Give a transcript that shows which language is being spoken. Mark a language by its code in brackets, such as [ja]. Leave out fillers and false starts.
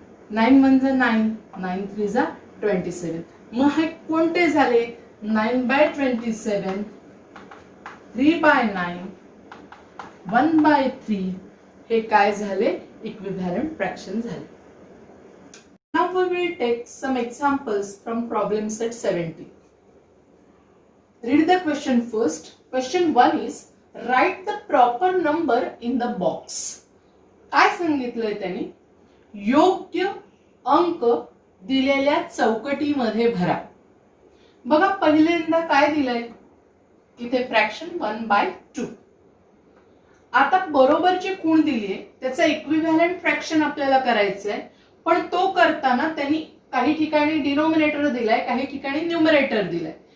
[mr] 9 1 जा 9, 9 3 जा 27। मग हे कोणते झाले, 9/27, 3/9, 1/3 हे काय झाले, इक्विव्हॅलंट फ्रॅक्शन झाले। [en] Now we will take some examples from problem set 70. Read the question first. Question 1 is write the proper number in the box. [mr] काय सांगितलंय त्याने, योग्य अंक दिलेल्या चौकटीमध्ये भरा। बघा पहिल्यांदा काय दिलंय, इथे फ्रॅक्शन 1/2। आता बरोबर जे खूण दिलीये त्याचा इक्विव्हॅलंट फ्रॅक्शन आपल्याला करायचं आहे, पण तो करताना त्यांनी काही ठिकाणी डिनोमिनेटर दिलाय, काही ठिकाणी न्यूमरेटर दिलाय।